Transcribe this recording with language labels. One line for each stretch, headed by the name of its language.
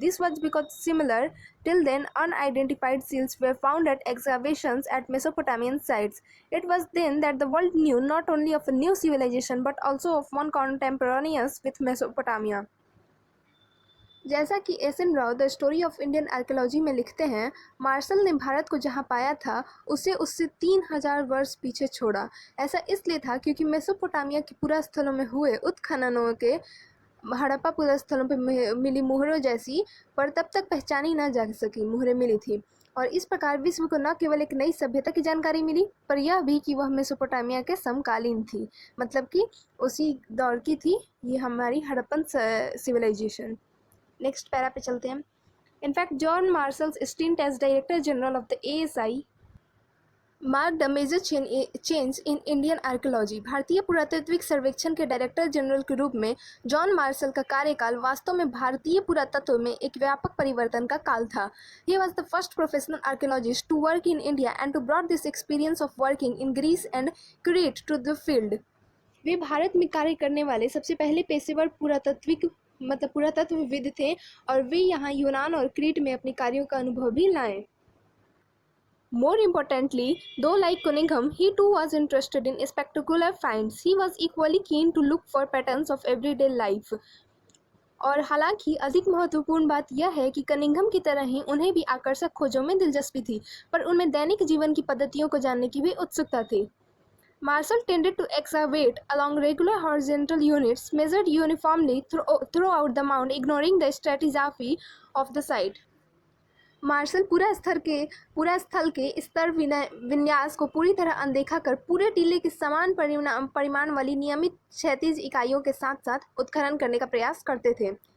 English: This was because similar, till then unidentified seals were found at excavations at Mesopotamian sites. It was then that the world knew not only of a new civilization but also of one contemporaneous with Mesopotamia.
Hindi: जैसा कि SN. Rao the story of Indian archaeology में लिखते हैं, martial ने भारत को जहां पाया था उसे उससे 3000 वर्ष पीछे छोड़ा। ऐसा इसलिए था क्योंकि मेसोपोटामिया के पुरास्थलों में हुए उत्खननों के हड़प्पा पुरास्थलों पर मिली मुहरों जैसी पर तब तक पहचानी न जा सकी मुहरें मिली थी, और इस प्रकार विश्व को न केवल एक नई सभ्यता की जानकारी मिली पर यह भी कि वह मेसोपोटामिया के समकालीन थी, मतलब कि उसी दौर की थी ये हमारी हड़प्पन सिविलाइजेशन। नेक्स्ट पैरा पे चलते हैं।
English: In fact, John Marshall's stint as Director General of the ASI mark the major change in Indian archaeology.
Hindi: भारतीय पुरातात्विक सर्वेक्षण के डायरेक्टर जनरल के रूप में जॉन मार्शल का कार्यकाल वास्तव में भारतीय पुरातत्व में एक व्यापक परिवर्तन का काल था।
English: He was the first professional archaeologist to work in India and to brought this experience of working in Greece and Crete to the field.
Hindi: वे भारत में कार्य करने वाले सबसे पहले पेशेवर पुरातत्वविद थे और वे यहाँ यूनान और क्रीट में अपने कार्यों का अनुभव भी लाए।
English: More importantly, though like Cunningham, he too was interested in spectacular finds. He was equally keen to look for patterns of everyday life.
Hindi: और हालांकि अधिक महत्वपूर्ण बात यह है कि कनिंघम की तरह ही उन्हें भी आकर्षक खोजों में दिलचस्पी थी, पर उनमें दैनिक जीवन की पद्धतियों को जानने की भी उत्सुकता थी।
English: Marshall tended to excavate along regular horizontal units measured uniformly throughout the mound, ignoring the stratigraphy of the site.
Hindi: Martial पूरा स्थल के स्तर विन्यास को पूरी तरह अनदेखा कर पूरे टीले की समान परिमाण वाली नियमित क्षैतिज इकाइयों के साथ साथ उत्खनन करने का प्रयास करते थे।